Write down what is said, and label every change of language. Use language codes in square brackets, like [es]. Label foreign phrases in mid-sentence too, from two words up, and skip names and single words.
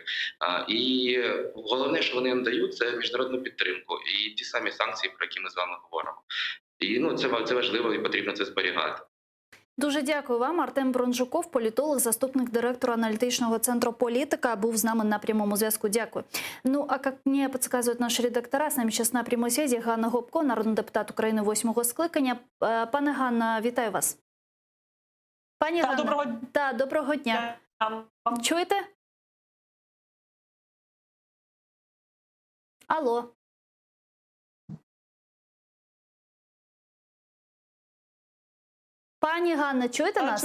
[uk] І головне, що вони надають, це міжнародну підтримку і ті самі санкції, про які ми з вами говоримо. І це важливо і потрібно це зберігати. Дуже дякую вам. Артем Бронжуков, політолог, заступник директора аналітичного центру «Політика», був з нами на прямому зв'язку. [ru] Дякую. Ну, а как мне подсказывают наши редактора, с нами сейчас на прямой связи Ганна Гопко, [uk] народний депутат України 8-го скликання. Пане Ганна, вітаю вас. Пані Ганна, доброго дня. Чуєте? Алло. Пані Ганна, чуєте нас?